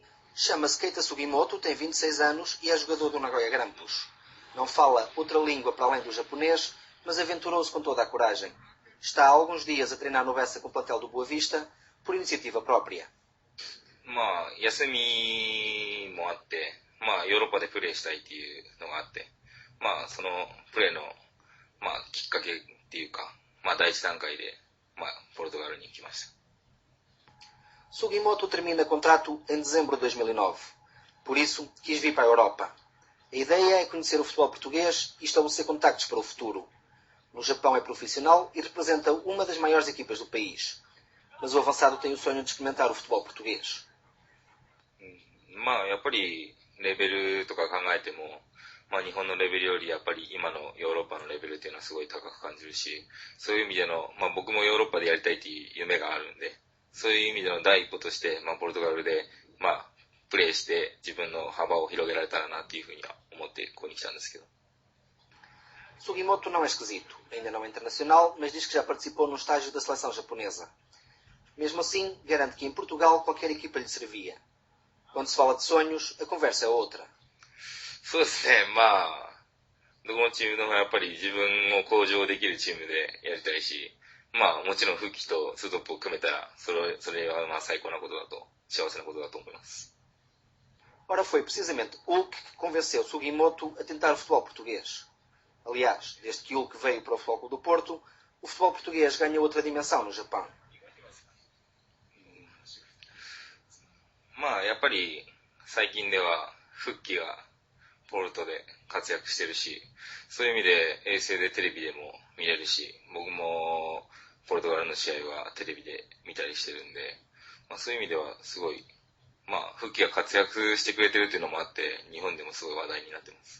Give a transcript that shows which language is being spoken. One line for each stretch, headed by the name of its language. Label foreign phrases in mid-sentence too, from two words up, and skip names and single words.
Portuguese: Chama-se Keita Sugimoto, tem 26 anos e é jogador do Nagoya Grampus. Não fala outra língua para além do japonês, mas aventurou-se com toda a coragem. Está há alguns dias a treinar no Bessa com o plantel do Boa Vista, por iniciativa própria.
Japanese: 休みもあって、ヨーロッパでプレーしたいっていうのがあって、そのプレーの、きっかけっていうか、第一段階で、ポルトガルに来ました。
Portuguese: Sugimoto termina contrato em dezembro de 2009. Por isso, quis vir para a Europa. A ideia é conhecer o futebol português e estabelecer contactos para o futuro. No Japão é profissional e representa uma das maiores equipas do país. Mas o avançado tem o sonho de experimentar o futebol português.
Japanese: やっぱりレベルとか考えても、日本のレベルよりやっぱり今のヨーロッパのレベルっていうのはすごい高く感じるし、そういう意味での、僕もヨーロッパでやりたいっていう夢があるんで、そういう意味での第一歩として、ポルトガルで、プレーして自分の幅を広げられたらなっていうふうには思ってここに来たんですけど。
Portuguese: Sugimoto não é esquisito. Ainda não é internacional, mas diz que já participou no estágio da seleção japonesa. Mesmo assim, garante que em Portugal qualquer equipa lhe servia. Quando se fala de sonhos, a conversa é outra.
Japanese: そうですね、どこのチームでもやっぱり自分を向上できるチームでやりたいし、もちろん復帰とツートップを組めたら、それは最高なことだと、幸せなことだと思います。
Portuguese: Ora, foi precisamente Hulk que convenceu Sugimoto a tentar o futebol português. Aliás, desde que Hulk veio para o Futebol Clube do Porto, o futebol português ganhou outra dimensão no Japão.
Japanese: やっぱり最近では復帰がポルトで活躍してるし、そういう意味で衛星でテレビでも見れるし、僕もポルトガルの試合はテレビで見たりしてるんで、そういう意味ではすごい、復帰が活躍してくれてるっていうのもあって、日本でもすごい話題になってます。